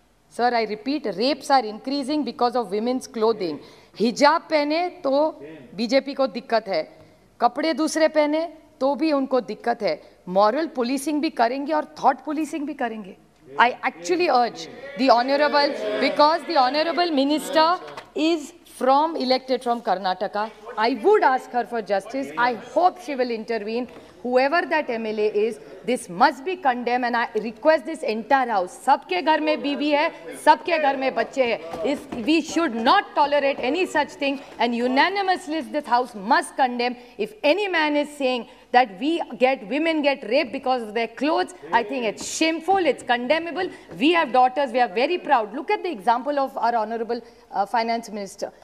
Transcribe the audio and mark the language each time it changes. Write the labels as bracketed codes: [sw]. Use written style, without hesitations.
[en] Sir, I repeat, rapes are increasing because of women's clothing. [hi] हिजाब पहने तो BJP को दिक्कत है, कपड़े दूसरे पहने तो भी उनको दिक्कत है, मॉरल पुलिसिंग भी करेंगे और थॉट पुलिसिंग भी करेंगे. [en] I actually urge the honorable, because the honorable minister is elected from Karnataka, I would ask her for justice. I hope she will intervene. Whoever that MLA is, this must be condemned and I request this entire house. [hi] सबके घर में बीवी है, सबके घर में बच्चे हैं. [en] We should not tolerate any such thing and unanimously this house must condemn. If any man is saying that women get raped because of their clothes, I think it's shameful, it's condemnable. We have daughters, we are very proud. Look at the example of our honorable finance minister.